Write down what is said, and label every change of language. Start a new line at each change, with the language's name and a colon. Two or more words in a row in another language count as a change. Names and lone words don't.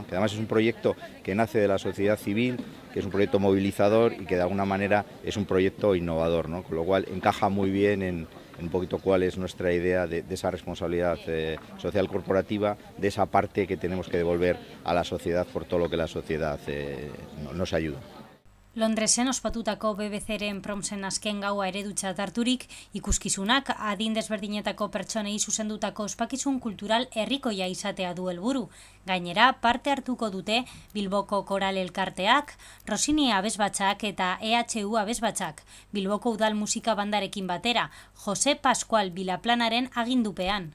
Spanish: Que además es un proyecto que nace de la sociedad civil, que es un proyecto movilizador y que de alguna manera es un proyecto innovador, ¿no? Con lo cual encaja muy bien en un poquito cuál es nuestra idea de esa responsabilidad social corporativa, de esa parte que tenemos que devolver a la sociedad por todo lo que la sociedad nos ayuda.
Basque: Londresen ospatutako BBC-ren promsen azken gaua eredutzat harturik, ikuskizunak adin desberdinetako pertsonei zuzendutako ospakizun kultural herrikoia izatea du helburu. Gainera, parte hartuko dute Bilboko Koral Elkarteak, Rossini abesbatzak eta EHU abesbatzak, Bilboko Udal Musika Bandarekin batera, Jose Pascual Bilaplanaren agindupean.